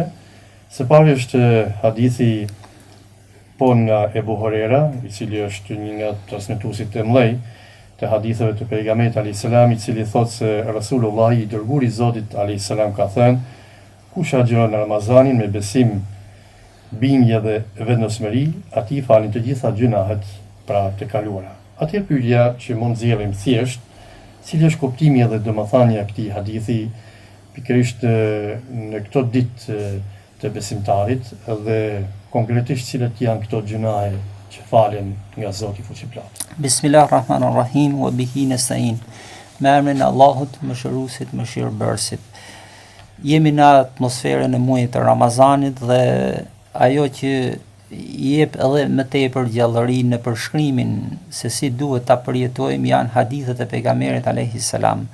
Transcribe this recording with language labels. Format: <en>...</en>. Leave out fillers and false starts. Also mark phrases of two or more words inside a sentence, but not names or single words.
<sq>Së pari është hadithi nga Ebu Horera, i cili është një nga transmetuesit e mëdhenj të haditheve të pejgamberit</sq> <ar>عليه السلام,</ar> <sq>i cili thotë se Rasulullah i dërguari i Zotit alayhis salam ka thënë: kush agjiron në Ramazanin me besim, bindje dhe vendosmëri, atij falin të gjitha gjunahet pra të kaluara. Atëherë pyetja që mund zgjellim thjesht, cili është kuptimi edhe domethënia e këtij hadithi pikërisht në këto ditë të besimtarit dhe konkretisht cilat janë këto gjunahe që falen nga Zoti fuqiplot.</sq> <ar>بسم الله الرحمن الرحيم وبه نستعين.</ar> <sq>Me emrin e Allahut, mëshiruesit, mëshirbërësit. Jemi në atmosferën e muajit të Ramazanit dhe ajo që jep edhe më tepër gjallëri në përshkrimin se si duhet ta përjetojmë janë hadithet e pejgamberit</sq> <ar>عليه السلام.</ar>